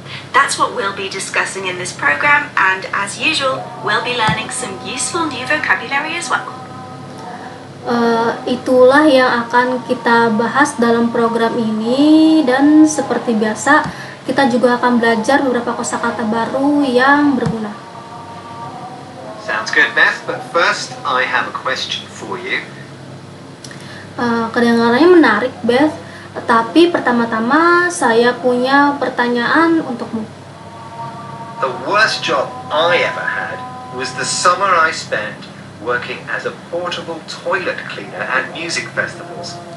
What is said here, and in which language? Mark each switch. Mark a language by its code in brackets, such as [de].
[en] That's what we'll be discussing in this program, and as usual, we'll be learning some useful new vocabulary as well. [id] Itulah yang akan kita bahas dalam program ini, dan seperti biasa kita juga akan belajar beberapa kosakata baru yang berguna. [en] Sounds good, Beth, but first I have a question for you. [id] Kedengarannya menarik, Beth, tapi pertama-tama saya punya pertanyaan untukmu. [en] The worst job I ever had was the summer I spent working as a portable toilet cleaner at music festivals.